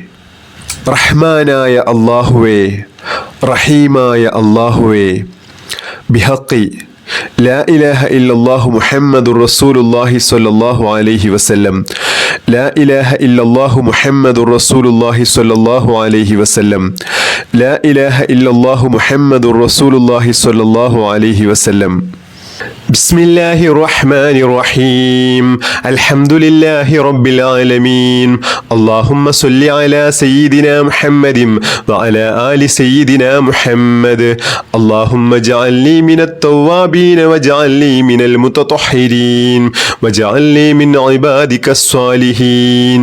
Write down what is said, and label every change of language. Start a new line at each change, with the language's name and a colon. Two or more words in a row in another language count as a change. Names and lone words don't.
Malayalam: റഹ്മാനായ അല്ലാഹുവേ, റഹീമായ അല്ലാഹുവേ,
Arabic: بحق لا إله إلا الله محمد رسول الله صلى الله عليه وسلم، لا إله إلا الله محمد رسول الله صلى الله عليه وسلم، لا إله إلا الله محمد رسول الله صلى الله عليه وسلم. بسم الله الرحمن الرحيم. الحمد لله رب العالمين. اللهم صل على سيدنا محمد وعلى آل سيدنا محمد. اللهم اجعلني من التوابين واجعلني من المتطهرين واجعلني من عبادك الصالحين.